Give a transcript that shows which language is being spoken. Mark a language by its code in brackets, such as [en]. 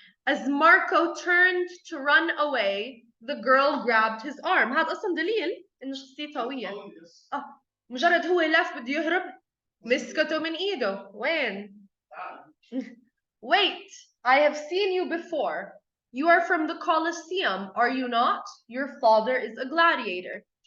[en] As Marco turned to run away, the girl grabbed his arm. [ar] هذا أصلا دليل إنه شخصيته قوية. مجرد هو لف بده يهرب مسكته من إيده. وين؟ [en] Wait, I have seen you before. You are from the Colosseum, are you not? Your father is a gladiator.